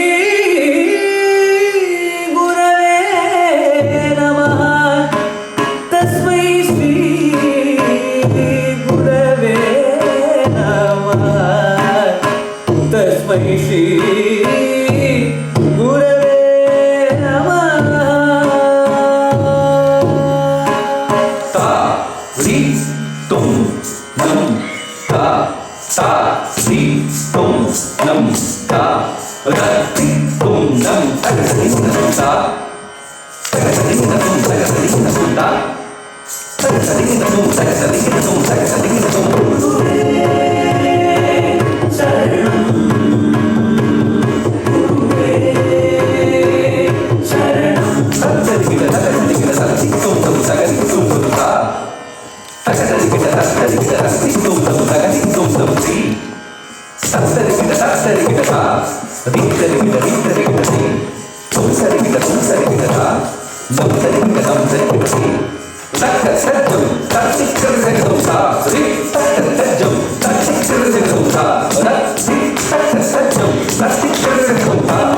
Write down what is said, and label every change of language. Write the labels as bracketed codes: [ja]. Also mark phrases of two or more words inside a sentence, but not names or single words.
[sa] Gurave Namaha, Tasmai Shri Gurave Namaha, Tasmai Shri Gurave Namaha. Ta Ri Tum Nam Ta Ri Tum Nam Ta Ri Tum Nam Ta Ri Tum Nam Ta Ri Tum Nam Ta Ri Tum Nam Ta Ri Tum Ta Ri Tum Ta Ri Tum Sharanam Guruve Sharanam Sattari Kita Sattari Kita Sattari Tum Tum Sattari Tum Tum Ta Sattari Kita Sattari Kita Sattari Tum Tum Sattari Tum Tum Tri Sattari Kita Sattari Kita Ta Rittari Kita Rittari Kita Tri Tum Sari Kita Tum Sari Kita Ta Nam Sari Kita Nam Sari Kita Tri Sattari Sajjam Sattari Sattari Tum Ta Ri Sattari Sajjam Sattari Sattari Tum Ta Ri Sattari Sajjam Sattari Sattari Tum Ta